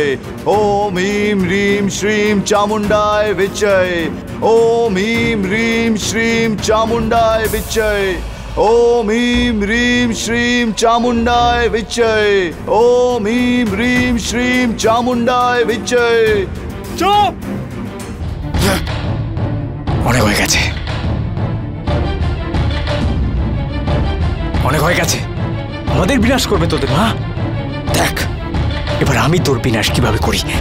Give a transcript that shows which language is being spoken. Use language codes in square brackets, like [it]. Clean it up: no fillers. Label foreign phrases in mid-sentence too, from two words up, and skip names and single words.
[sa] ओम ह्रीं ह्रीं श्रीं चामुंडाय विच्चय। ओम ह्रीं ह्रीं श्रीं चामुंडाय विच्चय। ओम ह्रीं ह्रीं श्रीं चामुंडाय विच्चय। ओम ह्रीं ह्रीं श्रीं चामुंडाय विच्चय। [hi] चुप! [bn] অনেক হয়ে গেছে, অনেক হয়ে গেছে। আমাদের বিনাশ করবে তোদের, না? দেখ এবার আমি তোর বিনাশ কিভাবে করি।